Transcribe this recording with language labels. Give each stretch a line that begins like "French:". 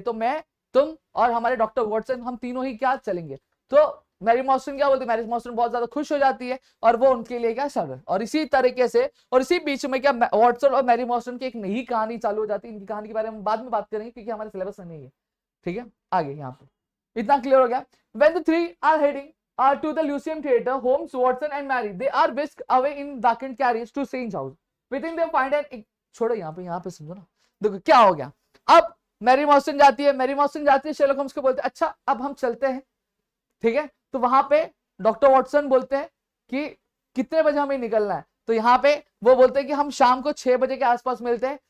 Hindi: तो मैं, तुम और हमारे डॉक्टर वॉटसन, हम तीनों ही क्या चलेंगे। तो मैरी मॉस्टन क्या बोलती है, मैरी मॉस्टन बहुत ज्यादा खुश हो जाती है और वो उनके लिए क्या चल रहा है। और इसी तरीके से और इसी बीच में क्या वॉटसन और मैरी मॉस्टन की एक नई कहानी चालू हो जाती है। इनकी कहानी के बारे में बाद में बात करेंगे क्योंकि हमारे सिलेबस में नहीं है। ठीक है, आगे यहाँ पे इतना क्लियर हो गया।
English: When the three are heading to the Lyceum Theatre, Holmes, Watson and Mary, they are whisked away in darkened carriage to Strange House. Within they find an,
Hindi: छोड़ो यहाँ पे समझो ना। देखो क्या हो गया। अब मैरी मॉस्टन जाती है, शेरलॉक होम्स को बोलते हैं अच्छा अब हम चलते हैं। ठीक है, तो वहां पे डॉक्टर वॉटसन बोलते हैं कि कितने बजे हमें निकलना है। तो यहाँ पे वो बोलते हैं कि हम शाम को 6 बजे के आसपास मिलते हैं।